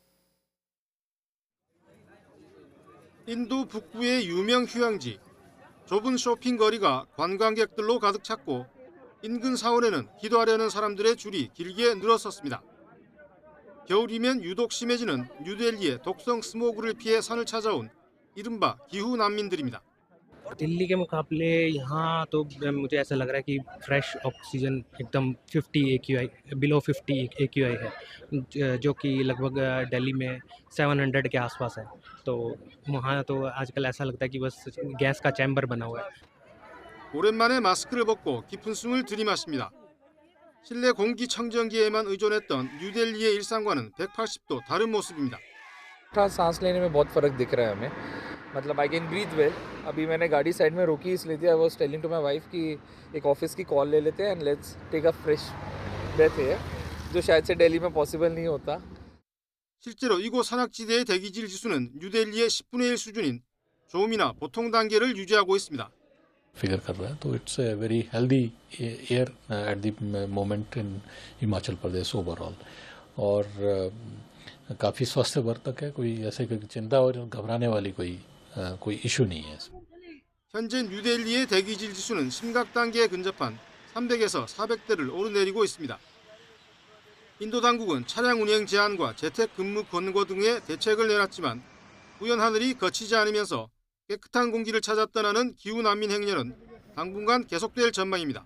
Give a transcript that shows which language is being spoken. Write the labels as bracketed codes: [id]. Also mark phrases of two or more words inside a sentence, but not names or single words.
[ko] 인도 북부의 유명 휴양지, 좁은 쇼핑거리가 관광객들로 가득 찼고 인근 사원에는 기도하려는 사람들의 줄이 길게 늘어섰습니다. 겨울이면 유독 심해지는 뉴델리의 독성 스모그를 피해 산을 찾아온 이른바 기후 난민들입니다. [hi] दिल्ली के मुकाबले यहाँ तो मुझे ऐसा लग रहा है कि [en] fresh oxygen [hi] एकदम 50 AQI बिलो 50 AQI है जो कि लगभग दिल्ली में 700 के आसपास है तो वहाँ तो आजकल ऐसा लगता है कि बस गैस का चैम्बर बना हुआ है. [ko] 오랜만에 마스크를 벗고 깊은 숨을 들이마십니다. 실내 공기청정기에만 의존했던 뉴델리의 일상과는 180도 다른 모습입니다. [hi] सांस लेने में बहुत फर्क दिख रहा है हमें मतलब [en] I can breathe well [hi] अभी मैंने गाड़ी साइड में रोकी इसलिए थी [en] I was telling to my wife [hi] कि एक ऑफिस की कॉल ले लेते हैं [en] and let's take a fresh breath [hi] है जो शायद से दिल्ली में पॉसिबल नहीं होता. [ko] 실제로 이곳 산악지대의 대기질 지수는 뉴델리의 10분의 1 수준인 좋음이나 보통 단계를 유지하고 있습니다. [hi] फिगर कर रहा है तो [en] It's a very healthy air at the moment in Himachal Pradesh overall [hi] और काफ़ी स्वस्थ वर्तक है कोई ऐसे कोई चिंता और घबराने वाली कोई इशू नहीं है. [ko] 현재 뉴델리의 대기질 지수는 심각 단계에 근접한 300에서 400대를 오르내리고 있습니다. 인도 당국은 차량 운행 제한과 재택 근무 권고 등의 대책을 내놨지만 우연 하늘이 거치지 않으면서 깨끗한 공기를 찾아 떠나는 기후 난민 행렬은 당분간 계속될 전망입니다.